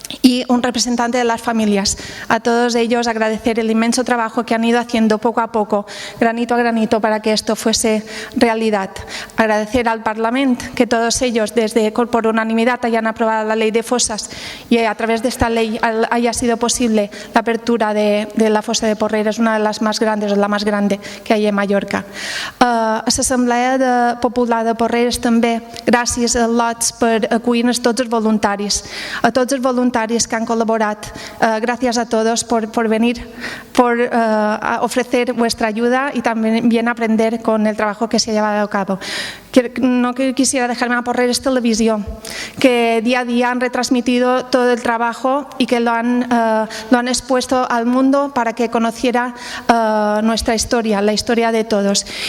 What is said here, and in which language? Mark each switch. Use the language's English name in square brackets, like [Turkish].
[Spanish] y un representante de las familias. A todos ellos agradecer el inmenso trabajo que han ido haciendo poco a poco, granito a granito, para que esto fuese realidad. Agradecer al Parlamento que todos ellos, desde por unanimidad, hayan aprobado la ley de fosas y a través de esta ley haya sido posible la apertura de la fossa de Porreres, una de las más grandes, o la más grande [Catalan] que hi ha a Mallorca. A l'Assemblea Popular de Porreres també, gràcies a lots per acollir-nos tots els voluntaris, a tots els voluntaris que han colaborat. [Spanish] Gracias a todos por venir, por ofrecer vuestra ayuda y también aprender con el trabajo que se ha llevado a cabo. No quisiera dejarme a Porreres Televisión, que día a día han retransmitido todo el trabajo y que lo han expuesto al mundo para que conociera nuestra historia, la historia de todos.